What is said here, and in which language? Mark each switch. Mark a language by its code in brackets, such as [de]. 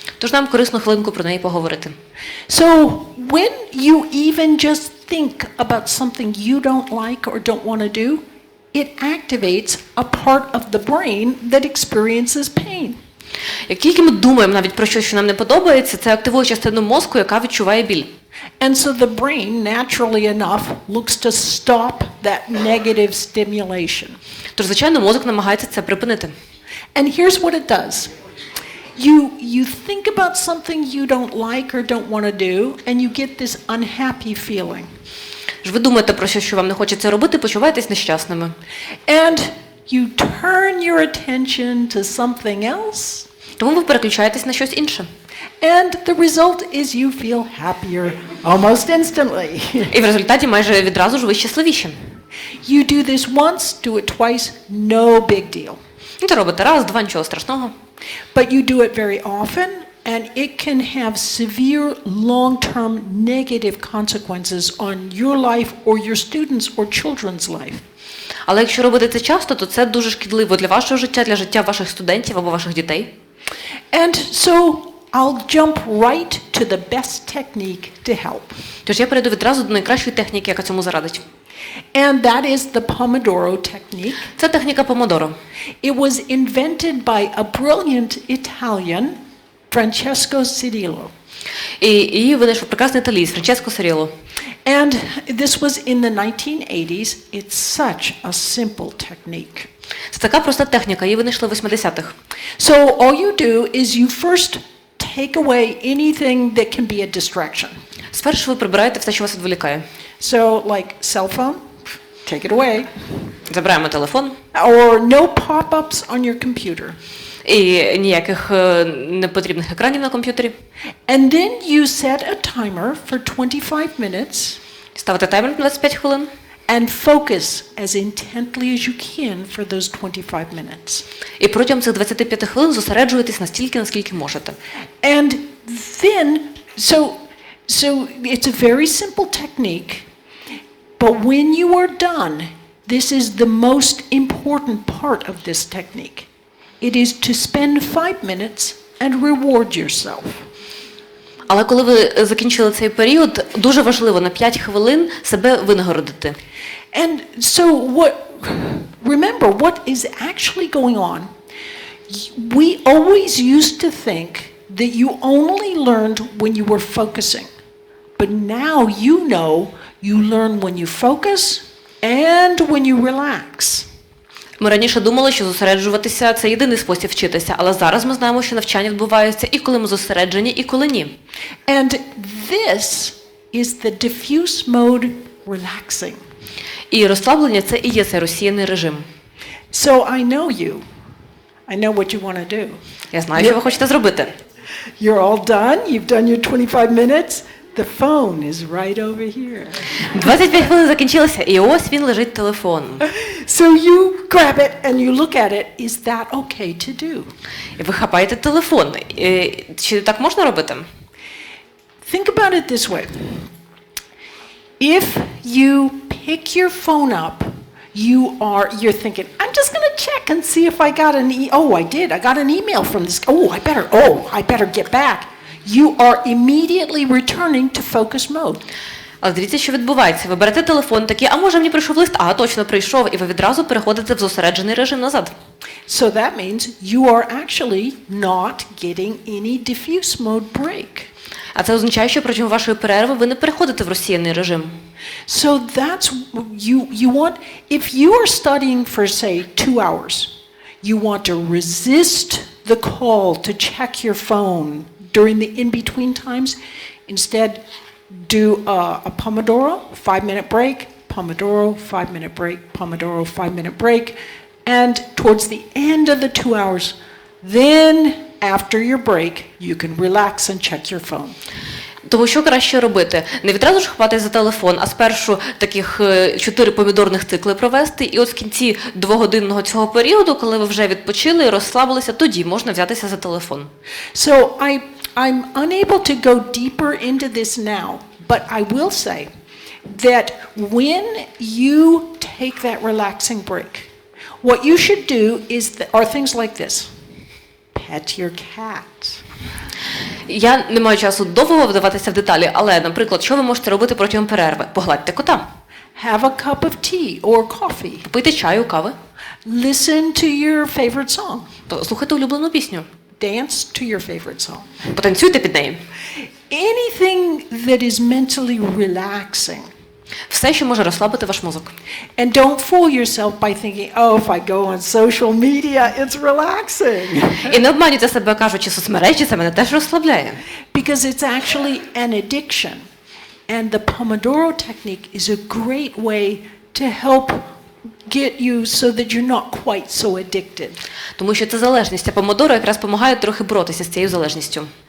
[uk] Тож нам корисно хвилинку про неї поговорити. [en] So when you even just think about something you don't like or don't want to do, it activates a part of the brain that experiences pain. [uk] Як тільки ми думаємо навіть про щось, що нам не подобається, це активує частину мозку, яка відчуває біль. [en] And so the brain, naturally enough, looks to stop that negative stimulation. [uk] Тож, звичайно, мозок намагається це припинити. [en] And here's what it does. You think about something you don't like or don't want to do, and you get this unhappy feeling. [uk] Ви думаєте про щось, що вам не хочеться робити, почуваєтесь нещасними. [en] And you turn your attention to something else. [uk] Тому ви переключаєтесь на щось інше. [en] And the result is you feel happier almost instantly. [uk] І в результаті майже відразу ж ви щасливіші. [en] You do this once, do it twice, no big deal. [uk] І це робите раз, два, нічого страшного. [en] But you do it very often, and it can have severe long-term negative consequences on your life or your students' or children's life. [uk] Але якщо робити це часто, то це дуже шкідливо для вашого життя, для життя ваших студентів або ваших дітей. [en] And so I'll jump right to the best technique to help. [uk] Тож я перейду відразу до найкращої техніки, яка цьому зарадить. [en] And that is the Pomodoro technique. [uk] Це техніка помодоро. [en] It was invented by a brilliant Italian, Francesco Cirillo. [uk] І її винайшов прекрасний італієць Франческо Сиріло. [en] And this was in the 1980s. It's such a simple technique. [uk] Це така проста техніка, її винайшли в 80-х. [en] So all you do is you first take away anything that can be a distraction. [uk] Спершу ви прибираєте все, що вас відволікає. [en] So like cell phone, take it away. [uk] Забираємо телефон. [en] Or no pop-ups on your computer. [uk] І ніяких непотрібних екранів на комп'ютері. [en] And then you set a timer for 25 minutes. [uk] Ставите таймер на 25 хвилин. [en] And focus as intently as you can for those 25 minutes. [uk] І протягом цих 25 хвилин зосереджуєтесь настільки, наскільки можете. [en] And then, so it's a very simple technique, but when you are done, this is the most important part of this technique. It is to spend 5 minutes and reward yourself. [uk] Але коли ви закінчили цей період, дуже важливо на 5 хвилин себе винагородити. [en] And so remember what is actually going on. We always used to think that you only learned when you were focusing. But now you learn when you focus and when you relax. [uk] Ми раніше думали, що зосереджуватися – це єдиний спосіб вчитися, але зараз ми знаємо, що навчання відбувається і коли ми зосереджені, і коли ні. [en] And this is the diffuse mode relaxing. [uk] І розслаблення – це і є цей розсіяний режим. [en] So I know you. I know what you want to do. [uk] Я знаю, що ви хочете зробити. [en] You're all done. You've done your 25 minutes. The phone is right over here. [uk] 25 хвилин закінчилося, і ось він лежить телефон. [en] So you grab it and you look at it. Is that okay to do? [uk] І ви хапаєте телефон. Чи так можна робити? [en] Think about it this way. If you pick your phone up, you're thinking, I'm just going to check and see if I got I did. I got an email from this. I better get back. You are immediately returning to focus mode. [uk] Але дивіться, що відбувається. Ви берете телефон, такі, а може мені прийшов лист? Ага, точно прийшов. І ви відразу переходите в зосереджений режим назад. [en] So that means you are actually not getting any diffuse mode break. [uk] А це означає, що протягом вашої перерви ви не переходите в розсіяний режим. [en] So that's you want, if you are studying for say 2 hours, you want to resist the call to check your phone during the in-between times. Instead, do a Pomodoro, 5-minute break, Pomodoro, 5-minute break, Pomodoro, 5-minute break, and towards the end of the 2 hours, then after your break, you can relax and check your phone. [uk] Тому що краще робити? Не відразу ж хватати за телефон, а спершу таких 4 помідорних цикли провести, і от в кінці 2-годинного цього періоду, коли ви вже відпочили і розслабилися, тоді можна взятися за телефон. [en] So I'm unable to go deeper into this now, but I will say that when you take that relaxing break, what you should do are things like this. Pet your cat. [uk] Я не маю часу довго вдаватися в деталі, але, наприклад, що ви можете робити протягом перерви? Погладьте кота. [en] Have a cup of tea or coffee. [uk] Попийте чаю, кави. [en] Listen to your favorite song. [uk] Слухайте улюблену пісню. [en] Dance to your favorite song. [uk] Потанцюйте під неї. [en] Anything that is mentally relaxing. [uk] Все, що може розслабити ваш мозок. [en] And don't fool yourself by thinking, if I go on social media, it's relaxing. [uk] І не обманюйте себе, кажучи, соцмережі це мене теж розслабляє. [en] Because it's actually an addiction. And the Pomodoro technique is a great way to help get you so that you're not quite so addicted. [uk] Тому що це залежність, а помодоро якраз допомагає трохи боротися з цією залежністю.